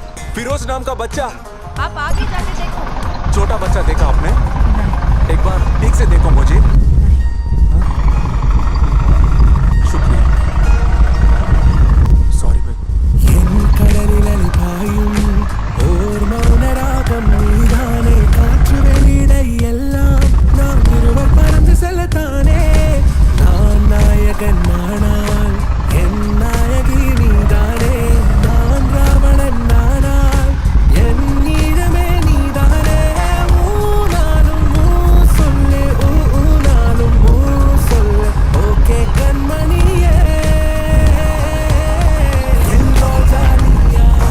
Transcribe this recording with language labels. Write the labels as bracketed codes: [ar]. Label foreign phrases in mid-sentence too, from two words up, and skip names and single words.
[hi] फिरोज नाम का बच्चा। आप आगे जाके देखो। छोटा बच्चा देखा आपने? एक बार ठीक से देखो मुझे। शुक्रिया। सॉरी भाई। [ta] ஓர் மௌன ராகம் நீதானே காற்று வெளியிடை எல்லாம் நாம் இருவர் பறந்து செல்லத்தானே நான் நாயகன் நானால் என் நாயகி நீதானே நான் ராவணன் நானால் என் நீழமே நீதானே நானும் சொல்லு நானும் சொல்லு ஓகே கண்மணியே என் ரோஜா நீயா